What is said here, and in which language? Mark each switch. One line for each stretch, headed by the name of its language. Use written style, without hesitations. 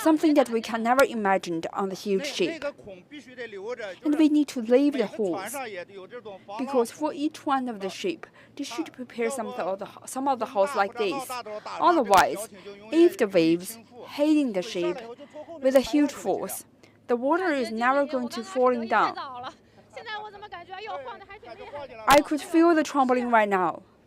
English: something that we can never imagine on the huge ship. And we need to leave the holes, because for each one of the ship, they should prepare some of the holes like this. Otherwise, if the waves hitting the ship with a huge force, the water is never going to falling down.
Chinese: 早了，现在我怎么感觉又晃的还挺厉害的？
English: I could feel the trembling right now.